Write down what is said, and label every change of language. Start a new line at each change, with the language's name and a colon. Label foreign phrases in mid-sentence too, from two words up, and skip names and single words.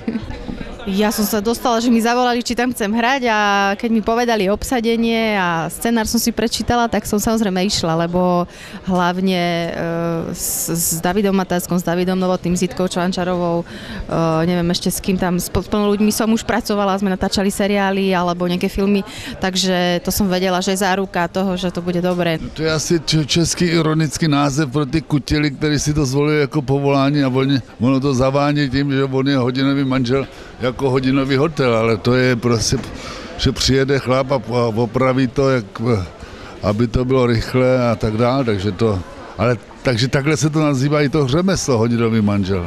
Slovak: Ja som sa dostala, že mi zavolali, či tam chcem hrať, a keď mi povedali obsadenie a scenár som si prečítala, tak som samozrejme išla, lebo hlavne s Davidom Matáckom, s Davidom Novotným, s Jitkou Čvančarovou, neviem ešte s kým tam, s plnou ľuďmi som už pracovala, sme natáčali seriály alebo nejaké filmy, takže to som vedela, že je záruka toho, že to bude dobré.
Czech: To je asi český ironický název pro ty kutily, kteří si to zvolili jako povolání, a ono to zavání tím, že on je hodinový manžel jako hodinový hotel, ale to je prostě, že přijede chlap a opraví to, aby to bylo rychle a tak dále, takže takhle se to nazývá i to řemeslo, hodinový manžel.